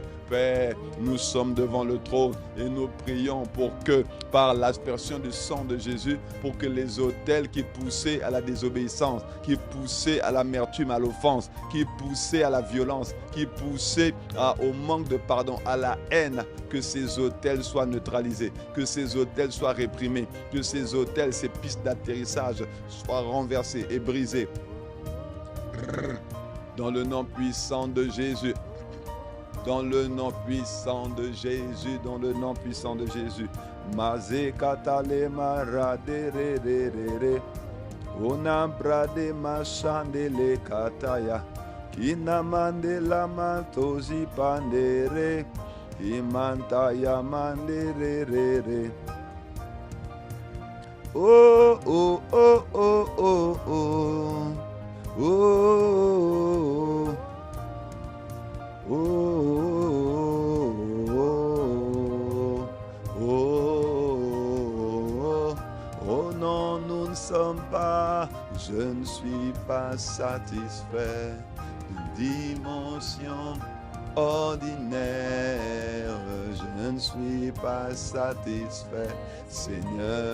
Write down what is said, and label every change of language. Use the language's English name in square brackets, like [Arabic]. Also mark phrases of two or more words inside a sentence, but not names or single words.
[French] Père, nous sommes devant le trône et nous prions pour que, par l'aspersion du sang de Jésus, pour que les autels qui poussaient à la désobéissance, qui poussaient à l'amertume, à l'offense, qui poussaient à la violence, qui poussaient au manque de pardon, à la haine, que ces autels soient neutralisés, que ces autels soient réprimés, que ces autels, ces pistes d'atterrissage soient renversées et brisées. Dans le nom puissant de Jésus. Dans le nom puissant de Jésus, dans le nom puissant de Jésus. Maze katale marade re re re re. Ona brade machande le kataya. Kina mande la mantozi pandere. Imantaya mande re re re. Oh oh oh oh oh oh. Oh, oh, oh, oh, oh, oh non, nous ne sommes pas, je ne suis pas satisfait d'une dimension ordinaire, je ne suis pas satisfait, Seigneur.